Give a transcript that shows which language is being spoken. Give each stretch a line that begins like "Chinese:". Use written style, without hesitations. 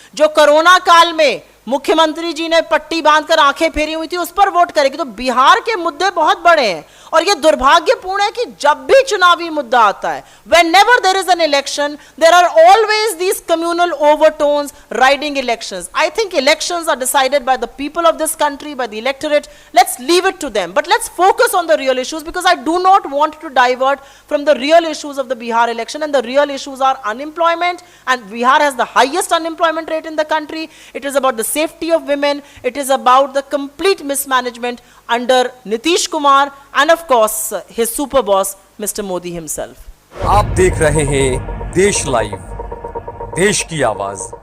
Hindi: जो कोरोना काल में मुख्यमंत्री जी ने पट्टी बांधकर आंखें फेरी हुई थी उस पर वोट करेगी। तो बिहार के मुद्दे बहुत बड़े हैं, और यह दुर्भाग्यपूर्ण है कि जब भी चुनावी मुद्दा आता है,
English: whenever there is an election, there are always these communal overtones riding elections. I think elections are decided by the people of this country, by the electorate. Let's leave it to them, but let's focus on the real issues, because I do not want to divert from the real issues of the Bihar election. And the real issues are unemployment, and Bihar has the highest unemployment rate in the country. It is about the safety of women. It is about the complete mismanagement under Nitish Kumar and of course his super boss Mr. Modi himself.
Hindi: आप देख रहे हैं देश live, देश की आवाज।